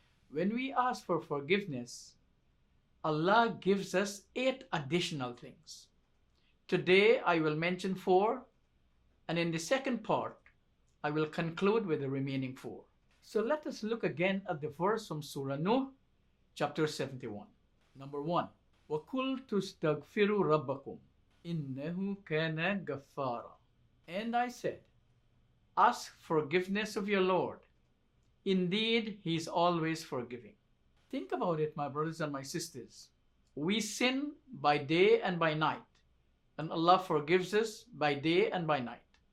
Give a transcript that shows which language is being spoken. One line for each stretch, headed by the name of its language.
English: When we ask for forgiveness, Allah gives us 8 additional things. Today I will mention 4, and in the second part I will conclude with the remaining 4. So let us look again at the verse from Surah Nuh, chapter 71. Number 1,
Arabic: وَقُلْتُ اسْتَغْفِرُوا رَبَّكُمْ إِنَّهُ كَانَ غَفَّارًا.
English: And I said, "Ask forgiveness of your Lord. Indeed, He is always forgiving." Think about it, my brothers and my sisters. We sin by day and by night, and Allah forgives us by day and by night.